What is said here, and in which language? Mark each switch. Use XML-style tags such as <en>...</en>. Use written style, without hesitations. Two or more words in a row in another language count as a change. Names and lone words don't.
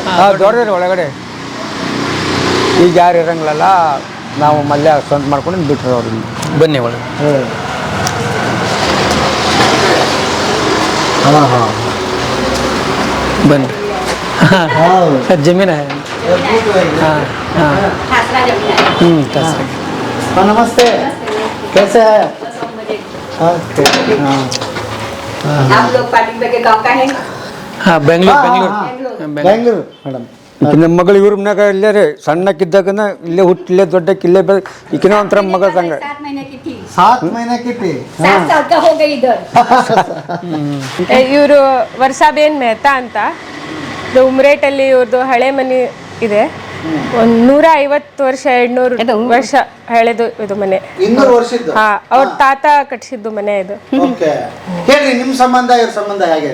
<kn>ದೊಡ್ಡದೇ ಒಳಗಡೆ. ಈಗ ಯಾರು ಇರಂಗಿಲ್ಲಲ್ಲ, ನಾವು ಮಲ್ಯ ಸ್ವಂತ ಮಾಡ್ಕೊಂಡು ಬಿಟ್ರು ಅವ್ರಿಗೆ. ಬನ್ನಿ ಒಳಗೆ. ಬನ್ನಿ. ಜಮೀನ.</kn> <hi>नमस्ते, कैसे हैं आप? आप लोग पार्टी के गाँव का है? हाँ, बेंगलुरु</hi> <kn>ಮೇಡಮ್. ನಮ್ಮ ಮಗಳು ಇವ್ರ ಮನ್ಯಾಗ ಇಲ್ಲೇ ರೀ, ಸಣ್ಣಕ್ಕಿದ್ದಾಗನ ಇಲ್ಲೇ ಹುಟ್ಟಿ ಇಲ್ಲೇ ದೊಡ್ಡಕ್ಕೆ ಇಲ್ಲೇ ಈಕಿನ ಒಂಥರ ಮಗಳ ತಂಗ.</kn> <hi>7 महीने की थी. 7 महीने की थी. 7 साल का हो गई इधर.</hi> <kn>ಇವರು ವರ್ಷಾಬೇನ್ ಮೆಹ್ತಾ ಅಂತ. ಉಮ್ರೇಟಲ್ಲಿ ಇವ್ರದ್ದು ಹಳೆ ಮನೆ ಇದೆ. ಒಂದು 150 ವರ್ಷ 200 ವರ್ಷ ಹಳೆದು ಇದು ಮನೆ. 200 ವರ್ಷದ್ದು? ಹಾ, ಅವ್ರ ತಾತ ಕಟ್ಸಿದ್ದು ಮನೆ ಇದು. ಓಕೆ. ಹೇಳ್ರಿ ನಿಮ್ಮ ಸಂಬಂಧ ಇವ್ರ ಸಂಬಂಧ ಹೇಗೆ?</kn>